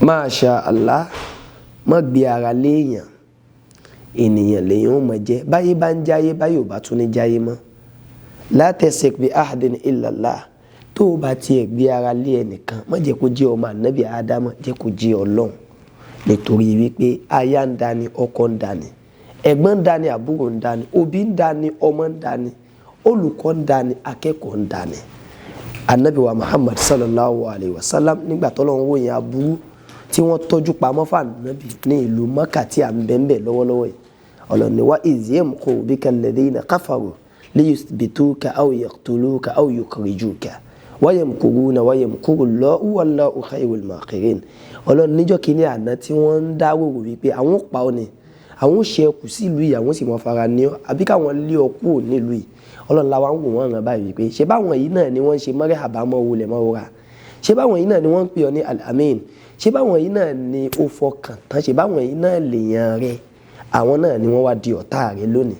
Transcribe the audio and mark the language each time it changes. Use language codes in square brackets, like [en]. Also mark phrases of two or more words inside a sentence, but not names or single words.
[ar] ما شاء الله, [yo] má gbé ara léèyàn, ènìyàn lèyàn ó mọ̀ jẹ́, báyé bá ń jáyé báyé ò bá tún ní jáyé mọ́. [ar] لا تثق بأحد إلا الله, [yo] tó o bá tiẹ̀ gbé ara lé ẹnìkan má jẹ́ kó jẹ́ ọmọ ànábì Ádámọ̀, jẹ́ kó jẹ́ Ọlọ́run, nítorí wípé aya ń dání, ọkọ ń dání, ẹ̀gbọ́n ń dání, àbúrò ń dání, òbí ń dání, ọmọ ń dání, olùkọ́ ń dání, akẹ́kọ̀ọ́ ń dání. Ànábì wa Muhammad [ar] صلى الله عليه وسلم [yo] nígbà t'Ọlọ́run wò yẹn aburú tí wọ́n tọ́jú pamọ́ fún Ànábì ní ìlú Mákà tí à ń bẹ́ẹ̀ lọ́wọ́lọ́wọ́ yìí, Ọlọ́run ní [ar] وإذ يمكر بك الذين كفروا ليثبتوك أو يقتلوك أو يخرجوك ويمكرون ويمكر الله والله خير الماكرين. [yo] Ọlọ́run níjọ́ kìíní àná tí wọ́n ń dárò wípé àwọn pa ọ́ ni, àwọn ṣe ẹkù sí ìlú yìí, àwọn sì mọ fara ní ọ àbí káwọn lé ọ kúrò nílùú yìí. Ọlọ́run la wá ń wò wọ́n ràn báyìí wípé ṣé báwọn yìí náà ni wọ́n ń ṣe marhaba mọ́ wulẹ̀ mọ́ wúra, ṣé báwọn yìí náà ni wọ́n ń pè ọ ní al-amin, ṣé báwọn yìí náà ni ó fọkàn tán, ṣé báwọn yìí náà lèèyàn rẹ, àwọn náà ni wọ́n wá di ọ̀tá rẹ lónìí.